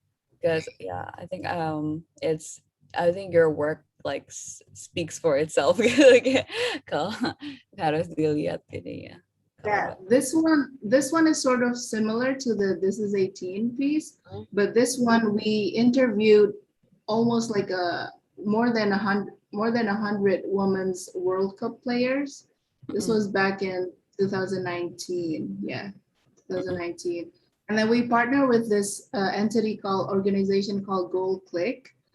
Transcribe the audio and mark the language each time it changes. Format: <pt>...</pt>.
<en>Because yeah, I think I think your work like speaks for itself.</en> <id>Kalau harus dilihat ini ya.</id> <en>Yeah, this one is sort of similar to the This Is 18 piece, but this one we interviewed almost like more than 100 women's World Cup players. This was back in 2019. Yeah, 2019. And then we partner with this organization called Gold Click.</en>